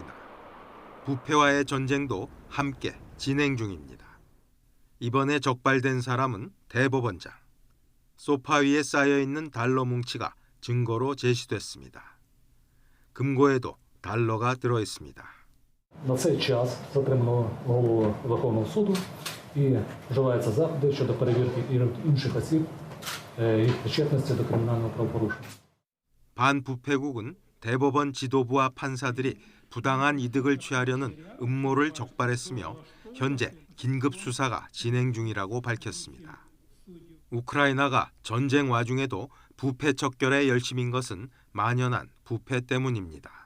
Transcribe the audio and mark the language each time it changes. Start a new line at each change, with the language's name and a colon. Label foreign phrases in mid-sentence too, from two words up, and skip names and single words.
Korean: 부패와의 전쟁도 함께 진행 중입니다. 이번에 적발된 사람은 대법원장. 소파 위에 쌓여있는 달러 뭉치가 증거로 제시됐습니다. 금고에도 달러가 들어있습니다.
Ukrainian: На цей час затримано голову Верховного суду і вживаються заходи щодо перевірки інших осіб їх причетності до кримінального правопорушення.
Korean: 반부패국은 대법원 지도부와 판사들이 부당한 이득을 취하려는 음모를 적발했으며 현재 긴급 수사가 진행 중이라고 밝혔습니다. 우크라이나가 전쟁 와중에도 부패 척결에 열심인 것은 만연한 부패 때문입니다.